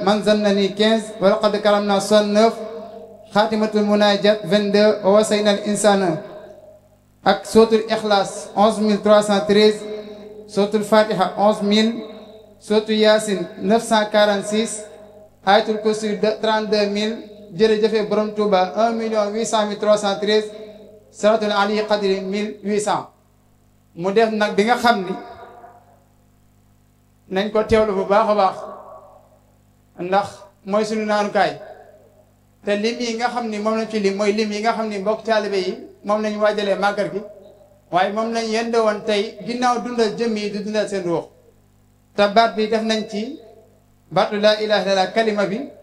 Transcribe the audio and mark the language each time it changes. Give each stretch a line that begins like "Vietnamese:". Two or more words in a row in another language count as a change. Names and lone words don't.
Wolof: Manzannani 15, Walaqad Karamna 69, Khatimatul Munajat 22, Wasayna al-Insana ak Suratul Ikhlas 11313, Suratul Fatiha 11000, Suratul Yasin 946, Ayatul Kursi 32000, jërëjëfe Borom Touba 1,800,313, Suratul Ali Qadri 1800. mu def nag bi nga xam ni nañ ko teewlu bu baax a baax ndax mooy suñu naanukaay te lim yi nga xam ni moom lañ ci lim mooy lim yi nga xam ni mbokk taalibe yi moom lañ waajalee màggal gi waaye moom lañ yende woon tey ginnaaw dundal jëm yi di dundal seen ruux te baat bi def nañ ci baatu
Arabic: لا إله إلا الله
Wolof: kalima bi